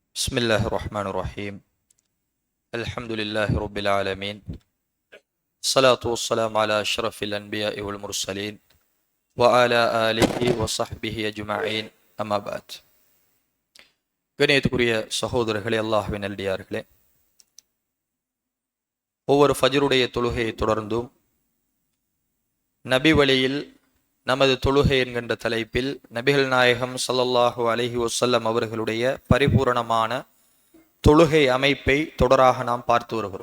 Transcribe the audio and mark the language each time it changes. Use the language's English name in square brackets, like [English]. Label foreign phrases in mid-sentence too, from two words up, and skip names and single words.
[Arabic] بسم الله الرحمن الرحيم الحمد لله رب العالمين الصلاة والسلام على أشرف الأنبياء والمرسلين وعلى آله وصحبه أجمعين أما بعد [Tamil] கணியத்துக்குரிய சகோதரர்களே, அல்லாஹ்வின் நல்லடியார்களே, ஒவ்வொரு ஃபஜ்ருடைய தொழுகையை தொடர்ந்தும் நபி வழியில் நமது தொழுகை என்கின்ற தலைப்பில் நபிகள் நாயகம் [Arabic] صلى الله عليه وسلم [Tamil] அவர்களுடைய பரிபூரணமான தொழுகை அமைப்பை தொடராக நாம் பார்த்து வருகிறோம்.